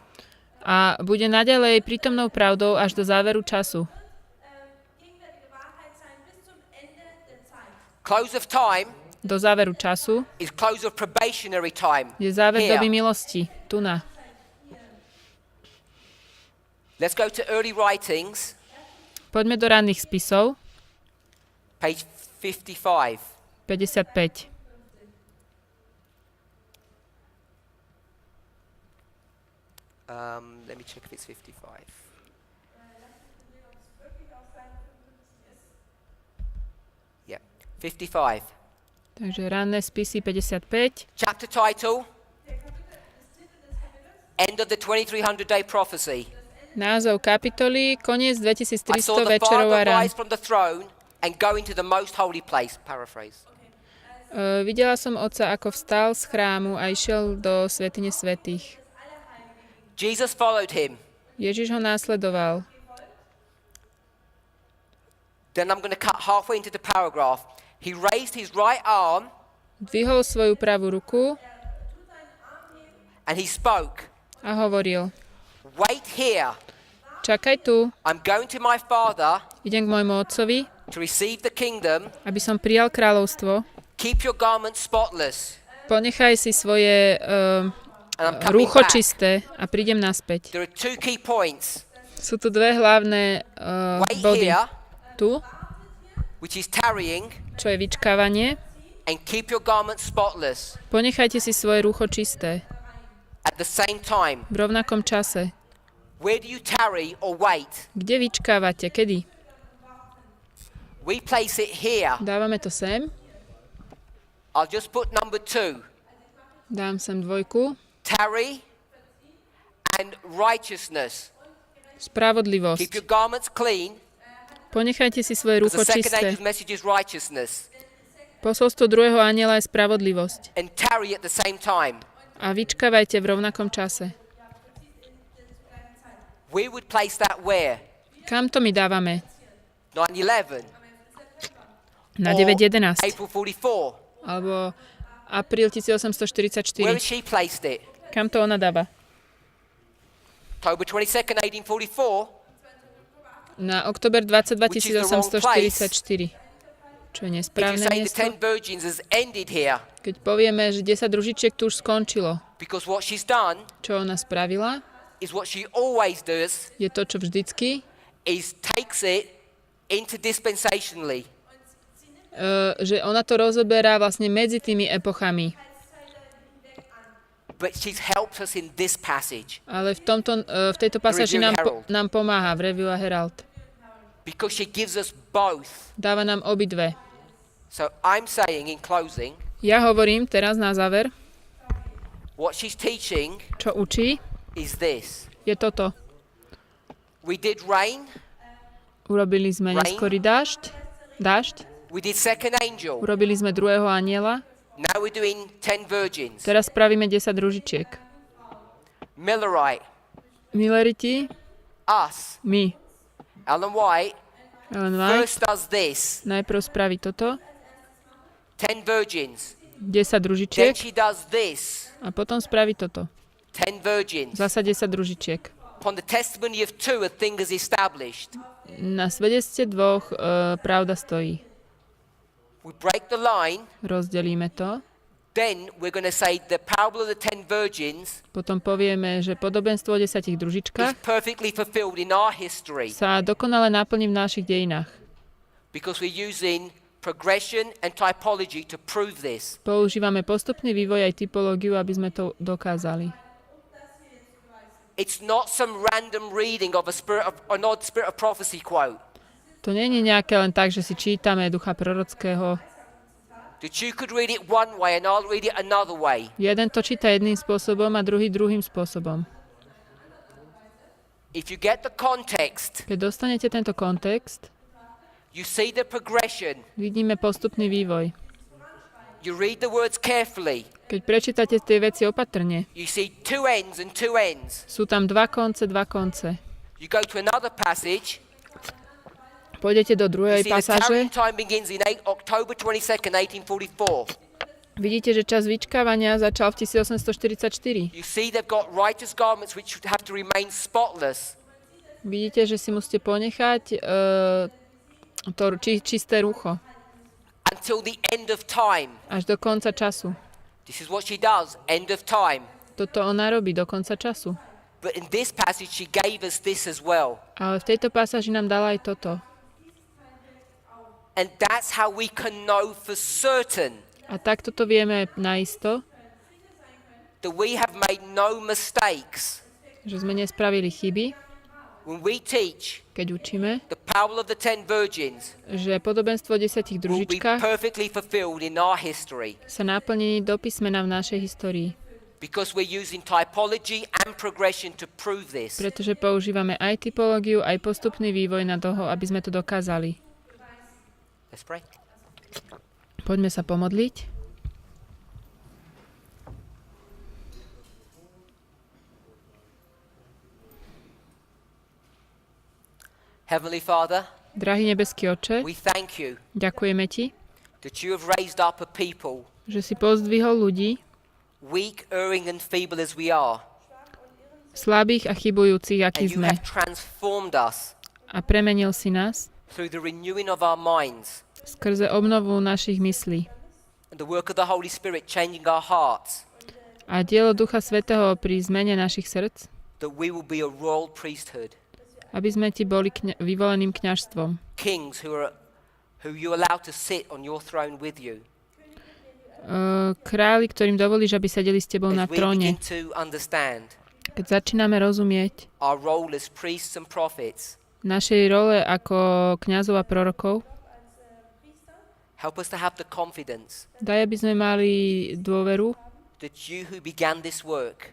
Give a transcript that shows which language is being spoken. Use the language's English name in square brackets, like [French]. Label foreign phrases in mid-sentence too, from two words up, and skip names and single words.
[Slovak] A bude naďalej prítomnou pravdou až do záveru času. [German] Gegenwärtige Wahrheit sein bis zum Ende der Zeit. [English] Close of time [Slovak] Do záveru času [English] is close of probationary time. [Slovak] je záver [English] Here. [Slovak] doby milosti. Tu na. [English] Let's go to early writings, [Slovak] Poďme do ranných spisov. [English] page 55. 55. Let me check if it's 55. Yeah, 55. [Slovak] Takže ranné spisy 55. [English] Chapter title, End of the 2300-day prophecy. [Slovak] Názov kapitoly, koniec [English] I 2300 saw the [Slovak] večerov a [English] Father [Slovak] rán. [English] rise from the throne and go into the most holy place, paraphrase. [Slovak] Videla som otca, ako vstal z chrámu a išiel do svätyne svätých. [English] Jesus followed him. [Slovak] Ježiš ho následoval. [English] Then I'm going to cut halfway into the paragraph. He raised his right arm [Slovak] Dvihol svoju pravú ruku [English] and he spoke. [Slovak] a hovoril. [English] Wait here. [Slovak] Čakaj tu, [English] I'm going to my Father [Slovak] idem k môjmu otcovi, [English] to receive the kingdom. [Slovak] aby som prijal kráľovstvo. [English] Keep your garments spotless. [Slovak] Ponechaj si svoje [English] And I'm coming [Slovak] rúcho [English] back. [Slovak] čisté a prídem naspäť. [English] There are two key points. [Slovak] Sú tu dve hlavné [English] Wait [Slovak] body. [English] here, [Slovak] Tu, [English] which is tarrying, [Slovak] čo je vyčkávanie. [English] and keep your garments spotless [Slovak] Ponechajte si svoje rúcho čisté [English] at the same time. [Slovak] v rovnakom čase. [English] Where do you tarry or wait? [Slovak] Kde vyčkávate? Kedy? [English] We place it here. [Slovak] Dávame to sem. [English] I'll just put number 2. [Slovak] Dám sem dvojku. [English] Tarry and righteousness. Keep [Slovak] Spravodlivosť. [English] your garments clean. [Slovak] Ponechajte si svoje [English] Because [Slovak] rúcho [English] the second [Slovak] čisté. [English] angel's message is righteousness. [Slovak] Posolstvo druhého anjela je spravodlivosť. [English] And tarry at the same time. [Slovak] A vyčkávajte v rovnakom čase. [English] We would place that where? [Slovak] Kam to my dávame? 9/11. Na [English] Or 9.11. April 44. [Slovak] Alebo apríl [English] Where 1844. has she placed it? [Slovak] Kam to ona dáva? [English] October 22nd, 1844. [Slovak] Na október 22 [English] Which is the wrong 1844. [Slovak] Čo je [English] If you [Slovak] nesprávne [English] say the [Slovak] miesto. [English] 10 virgins has ended here, [Slovak] Keď povieme, že 10 družičiek tu už skončilo, [English] because what she's done [Slovak] čo ona spravila, [English] is what she always does, [Slovak] je to, čo vždycky, [English] is takes it into dispensationally. [Slovak] Že ona to rozoberá vlastne medzi tými epochami. [English] But she's helped us in this passage [Slovak] Ale v tejto pasáži nám pomáha v Review a Herald. [English] because she gives us both. [Slovak] Dáva nám obidve. [English] So I'm saying in closing, [Slovak] Ja hovorím teraz na záver, [English] what she's teaching [Slovak] čo učí, [English] is this. [Slovak] je toto. [English] We did rain, [Slovak] Urobili sme neskorý dážď, [English] we did second angel. [Slovak] urobili sme druhého anjela, [English] Now we're doing 10 virgins. [Slovak] teraz spravíme 10 družičiek. [English] Millerite, [Slovak] Milleriti, [English] us, [Slovak] my. [English] Ellen White, [Slovak] Ellen White [English] first does this, [Slovak] najprv spraví toto, [English] 10 virgins. 10 Then [Slovak] družičiek [English] she does this, [Slovak] a potom spraví toto. [English] 10 virgins. [Slovak] Zasa 10 družičiek. [English] Upon the testimony of 2, a thing is established. [Slovak] Na svedectve dvoch pravda stojí. [English] We break the line, [Slovak] Rozdelíme to, [English] then we're going to say the parable of the 10 virgins [Slovak] potom povieme, že podobenstvo o 10 [English] is [Slovak] družičkách [English] perfectly fulfilled in our history [Slovak] sa dokonale naplní v našich dejinách. [English] because we're using progression and typology to prove this. [Slovak] Používame postupný vývoj aj typológiu, aby sme to dokázali. [English] It's not some random reading of an odd spirit of prophecy quote. [Slovak] To nie je nejaké len tak, že si čítame ducha prorockého. [English] That you could read it one way and I'll read it another way. [Slovak] Jeden to číta jedným spôsobom a druhý druhým spôsobom. [English] If you get the context, [Slovak] Keď dostanete tento kontext, [English] you see the progression. [Slovak] vidíme postupný vývoj. [English] You read the words carefully. [Slovak] Keď prečítate tie veci opatrne, [English] You see 2 ends and 2 ends. [Slovak] sú tam dva konce. [English] You go to another passage. [Slovak] Pôjdete do [English] You [Slovak] druhej [English] see the [Slovak] pasáže, [English] tarrying time begins in October 22nd, 1844. [Slovak] vidíte, že čas vyčkávania začal v 1844. [English] You see they've got righteous garments which have to remain spotless. [Slovak] Vidíte, že si musíte ponechať to čisté rucho [English] Until the end of time. [Slovak] až do konca času. [English] This is what she does, end of time. [Slovak] Toto ona robí do konca času. [English] But in this passage she gave us this as well. [Slovak] Ale v tejto pasáži nám dala aj toto. [English] And that's how we can know for certain [Slovak] A takto to vieme naisto, [English] that we have made no mistakes [Slovak] že sme nespravili chyby, [English] when we teach [Slovak] keď učíme, [English] the parable of the 10 virgins [Slovak] že podobenstvo o 10 [English] will be [Slovak] družičkách [English] perfectly fulfilled in our history [Slovak] sa naplní do písmena v našej histórii. [English] because we're using typology and progression to prove this. [Slovak] Pretože používame aj typológiu, aj postupný vývoj na toho, aby sme to dokázali. [English] Let's pray. [Slovak] Poďme sa pomodliť. [English] Heavenly Father, [Slovak] Drahý nebeský Otče, [English] we thank you [Slovak] ďakujeme Ti, [English] that you have raised up a people, [Slovak] že si pozdvihol ľudí, [English] weak, erring and feeble as we are, [Slovak] slabých a chybujúcich, akí [English] And you [Slovak] sme. [English] have transformed us [Slovak] A premenil si nás [English] through the renewing of our minds [Slovak] skrze obnovu našich myslí. [English] and the work of the Holy Spirit changing our hearts, [Slovak] A dielo Ducha Svätého pri zmene našich srdc, [English] that we will be a royal priesthood, [Slovak] aby sme ti boli vyvoleným kňažstvom. [English] kings who you allow to sit on your throne with you. [Slovak] Králi, ktorým dovolíš, aby sedeli s tebou na [English] As we begin [Slovak] tróne. [English] to understand [Slovak] Keď začíname rozumieť [English] our role as priests and prophets, [Slovak] našej role ako kňazov a prorokov, [English] help us to have the confidence [Slovak] daj, aby sme mali dôveru, [English] that you who began this work,